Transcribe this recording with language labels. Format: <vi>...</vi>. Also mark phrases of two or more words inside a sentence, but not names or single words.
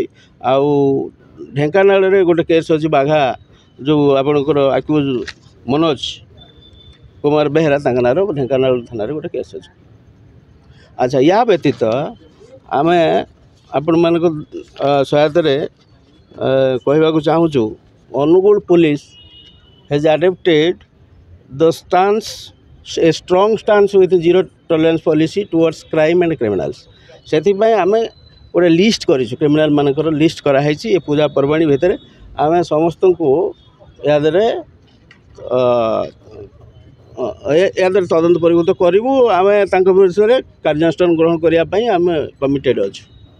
<or>ଆଉ ଢେଙ୍କାନାଳରେ ଗୋଟେ କେସ୍ ଅଛି ବାଘା ଯେଉଁ ଆପଣଙ୍କର ଆକ୍ୟୁଜ୍ ମନୋଜ କୁମାର ବେହେରା ତାଙ୍କ ନାଁର ଢେଙ୍କାନାଳ ଥାନାରେ ଗୋଟେ କେସ୍ ଅଛି। ଆଚ୍ଛା, ୟା ବ୍ୟତୀତ ଆମେ ଆପଣମାନଙ୍କ ସହାୟତାରେ କହିବାକୁ ଚାହୁଁଛୁ ଅନୁଗୁଳ ପୁଲିସ</or> <en>has adopted the a strong stance with zero tolerance policy towards crime and criminals।</en> <or>ସେଥିପାଇଁ ଆମେ ଗୋଟେ ଲିଷ୍ଟ କରିଛୁ, କ୍ରିମିନାଲ ମାନଙ୍କର ଲିଷ୍ଟ କରାହେଇଛି। ଏ ପୂଜା ପର୍ବାଣୀ ଭିତରେ ଆମେ ସମସ୍ତଙ୍କୁ ଏହାଦେହରେ ତଦନ୍ତ ପରିଭୂତ କରିବୁ। ଆମେ ତାଙ୍କ ବିଷୟରେ କାର୍ଯ୍ୟାନୁଷ୍ଠାନ ଗ୍ରହଣ କରିବା ପାଇଁ ଆମେ କମିଟେଡ଼ ଅଛୁ।</or>